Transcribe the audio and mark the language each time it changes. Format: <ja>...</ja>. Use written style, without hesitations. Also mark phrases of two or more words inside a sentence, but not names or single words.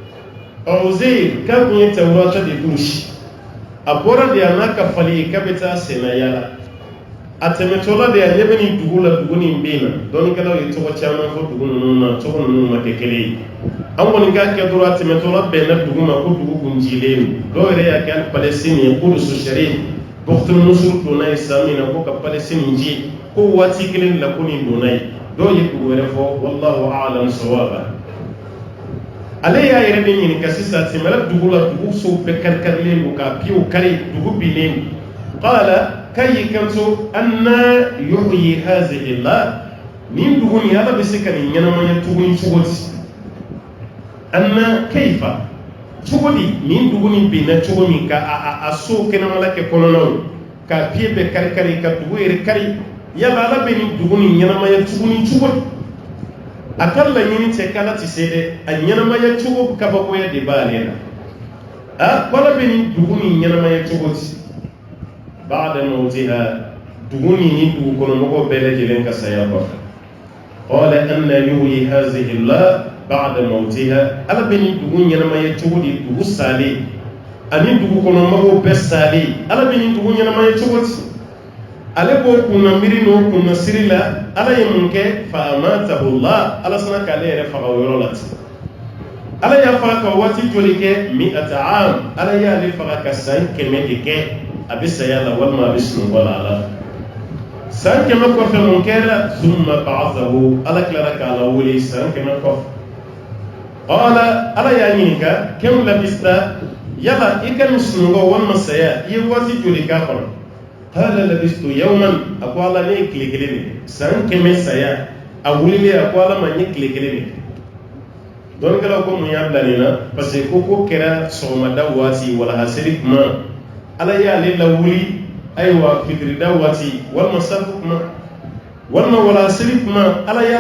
<bm>Uzeyiri k'a kun ye Tawurata de durusi a bɔra de a n'a ka fali ye k'a bɛ taa sɛnɛya la a tɛmɛtɔla de a ɲɛ bɛ nin dugu la dugu nin bɛ yen na dɔɔnikɛlaw ye tɔgɔ caman fɔ dugu ninnu na tɔgɔ ninnu ma kɛ kelen ye an kɔni k'a kɛ dɔrɔn a tɛmɛtɔla bɛnna dugu ma ko dugu kun cilen don dɔw yɛrɛ y'a kɛ hali Palestine ye Quds Sharif Bɔkɔtun Nusur donna ye san min na ko ka Palestine ci ko waati kelen la ko nin donna ye dɔw ye dugu wɛrɛ fɔ</bm> <ar>والله أعلم</ar> <bm>sawaba ale y'a yɛrɛ de ɲininka sisan a tɛmɛra dugu la dugu sow bɛɛ kari-karilen don k'a piyew kari dugu binnen qala k'a y'i kanto</bm> <ar>أنى يحيي هذه الله</ar> <bm>nin dugu nin Ala bɛ se ka nin ɲɛnamaya tuguni cogo di</bm> <ar>أنى كيف</ar> <bm>cogo di nin dugu nin binna cogo min ka a so kɛnɛmala kɛ kɔnɔnaw k'a piye bɛɛ kari-kari ka dugu yɛrɛ kari yala Ala bɛ nin dugu nin ɲɛnamaya tuguni cogo di a ka laɲini tɛ k'Ala tɛ se dɛ a ɲɛnamaya cogo kabakoya de b'ale la ko Ala bɛ nin dugu nin ɲɛnamaya cogo di</bm> <ar>بعد موتها</ar> <bm>dugu nin ni dugu kɔnɔmɔgɔw bɛɛ lajɛlen ka saya kɔfɛ</bm> <ar>قال أنى يحيي هذه الله بعد موتها</ar> <bm>Ala bɛ nin dugu ɲɛnamaya cogo di dugu salen ani dugu kɔnɔmɔgɔw bɛɛ salen Ala bɛ nin dugu ɲɛnamaya cogo di ale b'o kunna miiri n'o kunna siri la Ala ye mun kɛ</bm> <ar>فأماته الله</ar> <bm>Ala sina k'ale yɛrɛ faga o yɔrɔ la ten ala ya faga ka wati joli kɛ 100 am ala y'ale faga ka san 100 de kɛ a bɛ saya la walima a bɛ sunɔgɔ la ala san 100 kɔfɛ mun kɛra</bm> <ar>ثم بعثه</ar> <bm>ala tilara k'a la wele san 100 kɔfɛ qala ala y'a ɲininka</bm> <ar>كم لبثت</ar> <bm>yala i ka nin sunɔgɔ walima saya i ye waati joli k'a kɔnɔ</bm> <ar>قال لبثت يوما</ar> <bm>a ko ala ne ye tile 1 de san 100 saya a wulilen a ko ala ma n ye tile 1 de dɔnkɛlaw ko mun y'a bila nin na</bm> <fr>parce que</fr> <bm>ko kɛra sɔgɔmada waati walahaseli kuma ala y'ale lawuli ayiwa fitirida waati walima safu kuma walima walahaseli kuma ala y'a</bm>